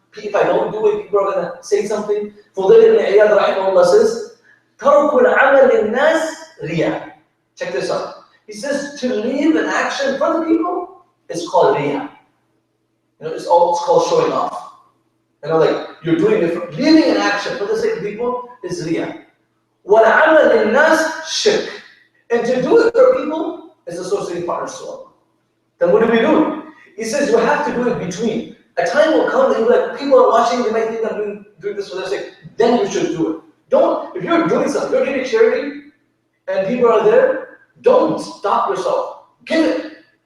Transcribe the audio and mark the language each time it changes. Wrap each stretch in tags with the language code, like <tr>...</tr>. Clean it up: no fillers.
<en>If I don't do it, people are going to say something. Fudail ibn Iyad rahimahullah says,</en> <ar>تَرْكُ الْعَمَلِ لِلنَّاسِ رِيَا.</ar> <en>Check this out. He says, to leave an action for the people is called riya. It's called showing off. Like you're doing it, leaving an action for the sake of people is riya.</en> <ar>وَالْعَمَلِ لِلنَّاسِ shirk.</ar> <en>And to do it for people is associating partners to Allah. Then what do we do? He says you have to do it between. A time will come that you'll be like, people are watching, they might think I'm doing this for their sake. Then you should do it. If you're doing something, you're giving charity, and people are there, don't stop yourself. Give it.</en>